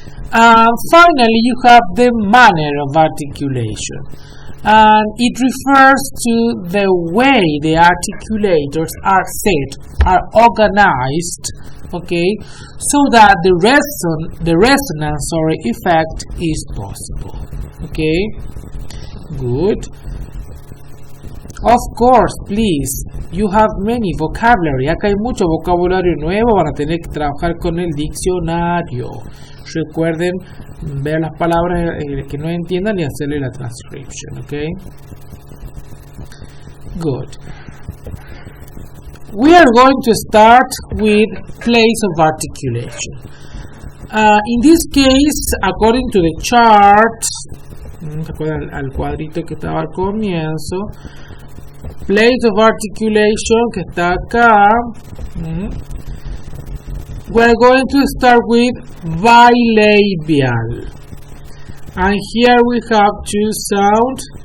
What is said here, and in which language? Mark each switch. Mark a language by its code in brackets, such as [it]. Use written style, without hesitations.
[en] Finally, you have the manner of articulation, and it refers to the way the articulators are set, are organized, okay, so that the resonance effect is possible. Okay, good. Of course, please, you have many vocabulary. [es] Acá hay mucho vocabulario nuevo, van a tener que trabajar con el diccionario. Recuerden ver las palabras que no entiendan y hacerle la transcription, okay? Good. [en] We are going to start with place of articulation. In this case, according to the chart, [es] recuerden al cuadrito que estaba al comienzo, [en] place of articulation [es] que está acá, [en] we're going to start with bilabial, and here we have two sounds.